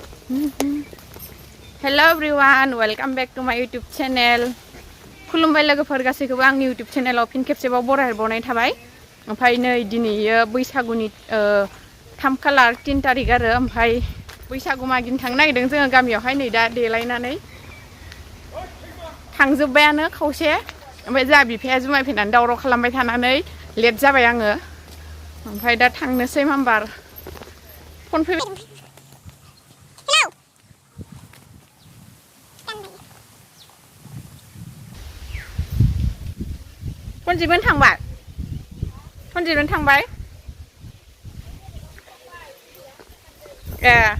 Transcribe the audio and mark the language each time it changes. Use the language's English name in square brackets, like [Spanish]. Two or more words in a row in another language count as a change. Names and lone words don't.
[English] Hello everyone, welcome back to my YouTube channel. [Bodo] खुलुमबाय लोगोफोर गासैखौबो आंनि YouTube चेनेलाव फिन खेबसेबाव बरायहरबावनाय थाबाय। ओमफ्राय नै दिनैयो बैसागुनि 3 खालार 3 तारिख आरो ओमफ्राय बैसागु मागिनो थांनो नागिरदों जोङो गामियावहाय नै दा देलायनानै थांजोबबायानो खावसे ओमफ्राय जा बिफाया जुमाय फैनानै दावराव खालामबाय थानानै लेट जाबाय आङो ओमफ्राय दा थांनोसै मामबार फन फैबाय फनजिबोन थांबाय फनजिबोन थांबाय ए